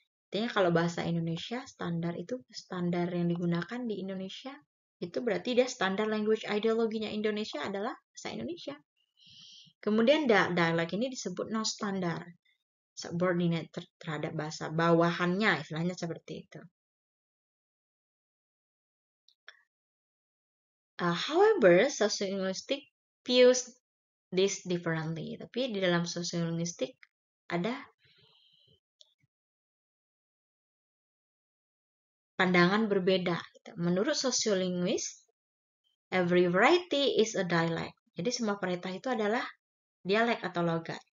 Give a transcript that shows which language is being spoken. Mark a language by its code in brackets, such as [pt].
[id] Artinya kalau bahasa Indonesia, standar itu standar yang digunakan di Indonesia, itu berarti dia standar language ideologinya Indonesia adalah bahasa Indonesia. Kemudian dialek ini disebut non-standar, subordinate terhadap bahasa bawahannya, istilahnya seperti itu. [en] However, sociolinguistic views this differently. [id] Tapi di dalam sociolinguistic ada pandangan berbeda. Menurut [en] sociolinguist, every variety is a dialect. [id] Jadi semua varietas itu adalah dialek atau logat.